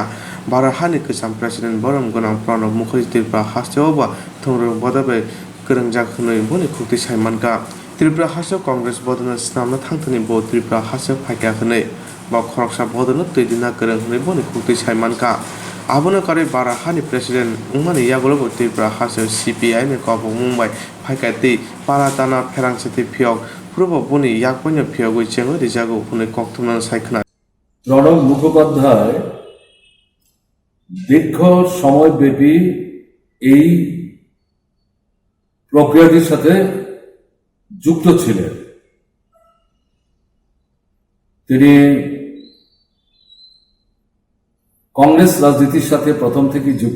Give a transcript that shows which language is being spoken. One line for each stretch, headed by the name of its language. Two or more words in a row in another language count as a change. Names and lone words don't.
Kok Borok: Barahani kusam President Borom Gunam Prono Mukherjee Tripura Hasteoba Thongro Bodabe Kurangjakhnoi Boni Khukti Saimanka Tripura Haste Congress Bodana Snamna Thangtani Bod Tripura Haste Phaikyakhnoi Ba Khoroksa Bodana Tuidina Kuranghnoi Boni Khukti Saimanka Abona kare Barahani President Umani Yagolobo Tripura Haste CPI ne Kobo Mumbai Phaikati Palatana Pherangsati Phiok Purbo Buni Yakponya Phiogoi Chengo Rijago Buni Koktumna Saikna
Bangla: প্রণব মুখোপাধ্যায় দীর্ঘ সময়ব্যাপী এই প্রক্রিয়াটির সাথে যুক্ত ছিলেন। তিনি কংগ্রেস রাজনীতির সাথে প্রথম থেকেই যুক্ত।